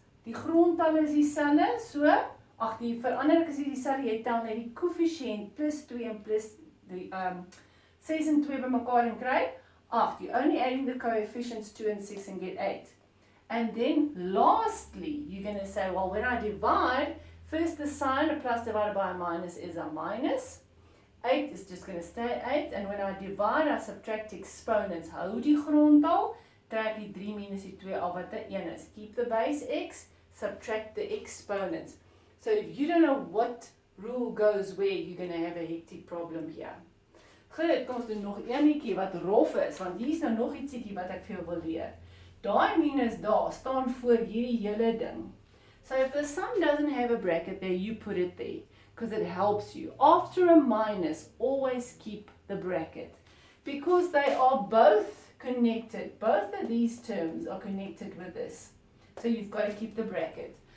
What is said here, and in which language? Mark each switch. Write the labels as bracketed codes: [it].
[af] Die grondtal is dieselfde, so, die verandering is dieselfde, jy tel net die koëffisiënt plus 2 en plus 6 en 2 by mekaar en kry 8. [en] You're only adding the coefficients 2 and 6 and get 8. And then lastly, you're going to say, well, when I divide, first the sign, a plus divided by a minus is a minus. 8 is just going to stay 8. And when I divide, I subtract exponents. [af] Hou die grondtal, trek die 3 minus die 2 af wat 1 is. [en] Keep the base x, subtract the exponents. So if you don't know what rule goes where, you're going to have a hectic problem here. [af] Goed, kom ons doen nog eenetjie wat rof is, want hier is nou nog ietsiekie wat ek vir jou wil leer. Daai minus daar staan voor hierdie hele ding. [en] So if the sum doesn't have a bracket there, you put it there, because it helps you. After a minus, always keep the bracket, because they are both connected. Both of these terms are connected with this. So you've got to keep the bracket.